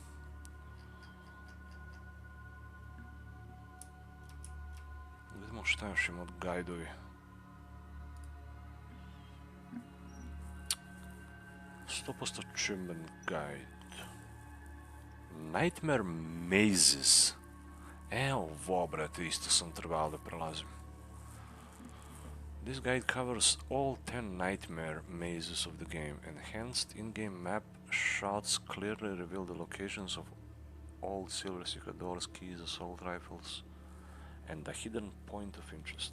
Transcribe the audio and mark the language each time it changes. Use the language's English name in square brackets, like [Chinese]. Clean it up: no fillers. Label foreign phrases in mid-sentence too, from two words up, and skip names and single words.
[Serbian] Vidimo šta još ima od gajdovi. [English] Achievement guide. Nightmare mazes. [Serbian] Ovo, brate, isto sam trebao da prelazim. [English] This guide covers all 10 nightmare mazes of the game. Enhanced in-game map shots clearly reveal the locations of all silver secret doors, keys, assault rifles, and a hidden point of interest.